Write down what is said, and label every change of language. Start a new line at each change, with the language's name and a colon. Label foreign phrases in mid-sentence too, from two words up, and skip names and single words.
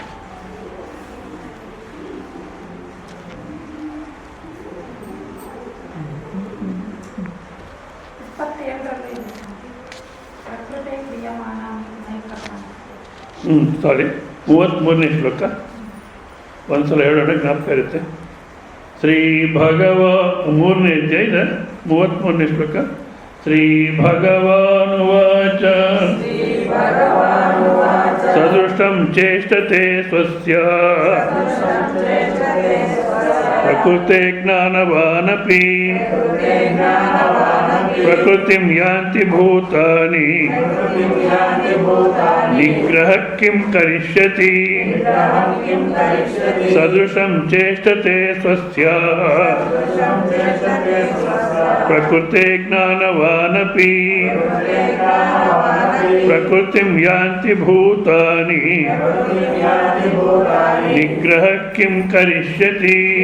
Kannada: ಸಾರಿ, 33ನೇ ಶ್ಲೋಕ ಒಂದು ಸಲ ಹೇಳೋಣ, ಜ್ಞಾಪಕ ಇರುತ್ತೆ. ಶ್ರೀ ಭಗವ 3ನೇ ಅಧ್ಯಾಯದ 33ನೇ ಶ್ಲೋಕ.
Sanskrit: ಶ್ರೀ ಭಗವಾನುವಾಚ ಸದೃಷ್ಟಂ ಚೇಷ್ಟತೆ ಸ್ವಸ್ಯ ಪ್ರಕೃತೆ ಜ್ಞಾನವಾನಪಿ ಪ್ರಕೃತಿಂ ಯಾಂತಿ ಭೂತಾನಿ ನಿಗ್ರಹ ಕಿಂ ಕರಿಷ್ಯತಿ ಸದೃಶಂ ಚೇಷ್ಟತೆ ಸ್ವಸ್ಯ ಪ್ರಕೃತೆ ಜ್ಞಾನವಾನಪಿ ಪ್ರಕೃತಿಂ ಯಾಂತಿ ಭೂತಾನಿ ನಿಗ್ರಹ ಕಿಂ ಕರಿಷ್ಯತಿ.